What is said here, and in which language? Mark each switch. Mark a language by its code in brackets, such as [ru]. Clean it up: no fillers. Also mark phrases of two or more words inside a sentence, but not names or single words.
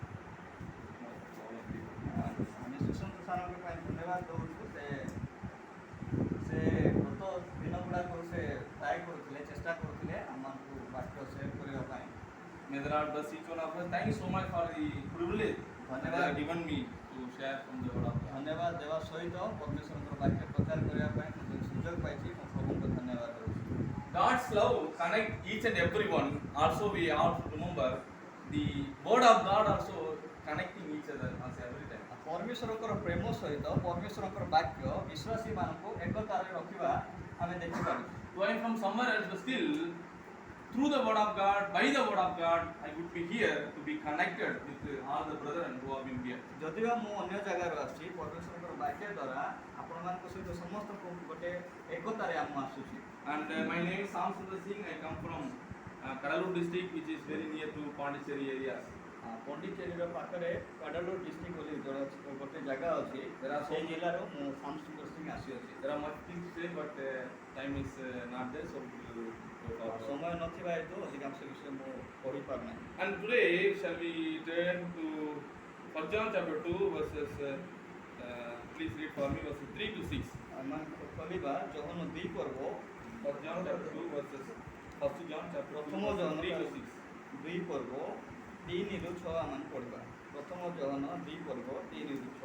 [or] ଆମେ ସୁଶାନ୍ତ ସାରଙ୍କ ପାଇଁ ଧନ୍ୟବାଦ ଦେଉଛୁ ସେ ଗତ ଦିନ ଗୁଡ଼ାକ ସେ ଟ୍ରାଏ କରୁଥିଲେ ଚେଷ୍ଟା କରୁଥିଲେ ଆମମାନଙ୍କୁ ବାକ୍ୟ ସେୟାର କରିବା ପାଇଁ [en] May the Lord bless each one of us. Thank you so much for the privilege that they have given me to share from the word of God. [or] ଧନ୍ୟବାଦ ଦେବା ସହିତ ପରମେଶ୍ୱରଙ୍କର ବାକ୍ୟ ପ୍ରଚାର କରିବା ପାଇଁ ମୁଁ ଯେଉଁ ସୁଯୋଗ ପାଇଛି ମୁଁ ପ୍ରଭୁଙ୍କୁ ଧନ୍ୟବାଦ ଦେଉଛି [en] God's love connect each and everyone. Also, we have to remember the word of God also connecting each other as every time. [or] ପରମେଶ୍ୱରଙ୍କର ପ୍ରେମ ସହିତ ପରମେଶ୍ୱରଙ୍କର ବାକ୍ୟ ବିଶ୍ୱାସୀମାନଙ୍କୁ ଏକତାରେ ରଖିବା ଆମେ ଦେଖିପାରୁଛୁ [en] Going from somewhere else, but still, through the word of God, by the word of God, I would be here to be connected with all the brethren who have been here. [or] ଯଦିବା ମୁଁ ଅନ୍ୟ ଜାଗାରୁ ଆସିଛି ପରମେଶ୍ୱରଙ୍କର ବାକ୍ୟ ଦ୍ୱାରା ଆପଣମାନଙ୍କ ସହିତ ସମସ୍ତଙ୍କୁ ଗୋଟେ ଏକତାରେ ଆମ ଆସୁଛି [en] And my name is Sam Sundar Singh. I come from Kadalur district, which is very near to Pondicherry areas. [or] ପଣ୍ଡିଚେରୀର ପାଖରେ କାଡାଲୁର ଡିଷ୍ଟ୍ରିକ୍ଟ ବୋଲି ଗୋଟେ ଜାଗା ଅଛି ସେଇ ଜିଲ୍ଲାରୁ ମୁଁ ଶ୍ୟାମ ସୁନ୍ଦର ସିଂ ଆସିଅଛି [en] There are much things to say, but time is not there, so we will go forward. [or] ସମୟ ନଥିବା ହେତୁ ଅଧିକାଂଶ ବିଷୟ ମୁଁ କହିପାରୁନାହିଁ [en] And today, shall we turn to 1 John chapter 2, verses, please read for me, verses 3 to 6. [or] ଆମେ ଖୋଲିବା ଜହନ 2 ପର୍ବ [en] 1 John chapter 2, verses, 1 John chapter 2, [or] ପ୍ରଥମ [en] verses [or] ଜହନ [en] 3 to 6. [or] 2 ପର୍ବ 3 ରୁ 6 ଆମେ ପଢ଼ିବା ପ୍ରଥମ ଜହନ 2 ପର୍ବ 3 ରୁ